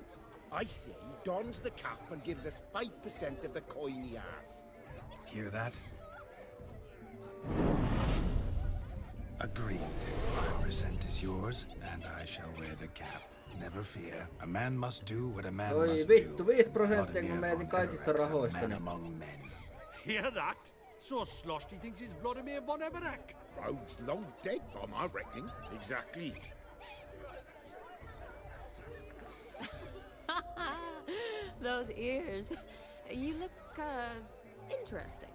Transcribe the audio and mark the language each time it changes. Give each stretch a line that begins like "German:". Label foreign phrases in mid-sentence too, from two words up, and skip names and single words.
English: I say he dons the cap and gives us 5% of the coin he has. Hear that? Agreed. 5% is yours, and I shall wear the cap. Never fear. A man must do what a man Oi must
Finnish: vittu,
English: do.
Finnish: 5% kun mä jätin kaikista rahoista.
English: Man among men. Hear that? So sloshed he thinks he's Vladimir von Everett. Rogue's long dead, by my reckoning. Exactly. Those ears. You look, interesting.